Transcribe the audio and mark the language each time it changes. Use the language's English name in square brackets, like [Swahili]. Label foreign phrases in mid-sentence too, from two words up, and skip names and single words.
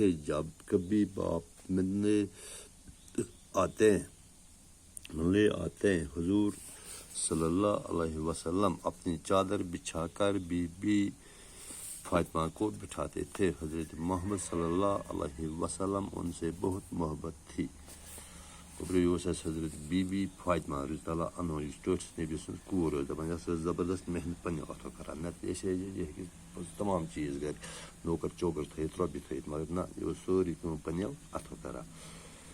[Urdu] جب کبھی باپ ملنے آتے حضور [Arabic] صلی اللہ علیہ وسلم [Urdu] اپنی چادر بچھا کر بی بی فاطمہ کو بٹھاتے تھے. حضرت محمد [Arabic] صلی اللہ علیہ وسلم [Urdu] ان سے بہت محبت تھی. [Kashmiri] حضرت بی بی فاطمہ [Arabic] رضی اللہ عنہ [Kashmiri] یس ٹوٹھ نبی سن کور دپان یہ زبردست محنت پنہ اتھو کران. نتہ یہ تمام چیز گھر نوکر چوکر تھٲیِتھ رۄپیہِ تھٲیِتھ مگر نہ یہ سورُے کٲم پنٛنیو اتھو کران.